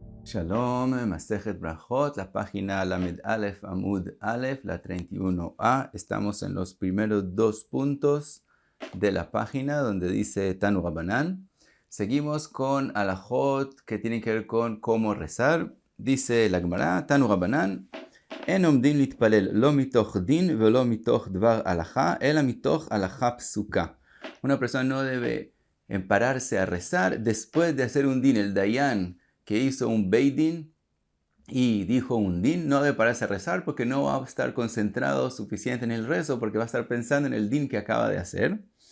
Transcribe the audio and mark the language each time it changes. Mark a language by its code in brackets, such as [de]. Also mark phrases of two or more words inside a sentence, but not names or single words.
[he] Shalom, [es] Masejet Brajot, la página [he] למד אלף עמוד אלף, [es] la 31a. Estamos en los primeros dos puntos de la página donde dice [he] תנו רבנן. [es] Seguimos con alajot que tienen que ver con cómo rezar. Dice la Gemara, [he] תנו רבנן אין עומדין להתפלל לא מתוך דין ולא מתוך דבר הלכה אלא מתוך הלכה פסוקה. [es] Una persona no debe pararse a rezar después de hacer un din, el dayan, que hizo un beidin y dijo un din, no debe pararse a rezar porque no va a estar concentrado suficiente en el rezo, porque va a estar pensando en el din que acaba de hacer.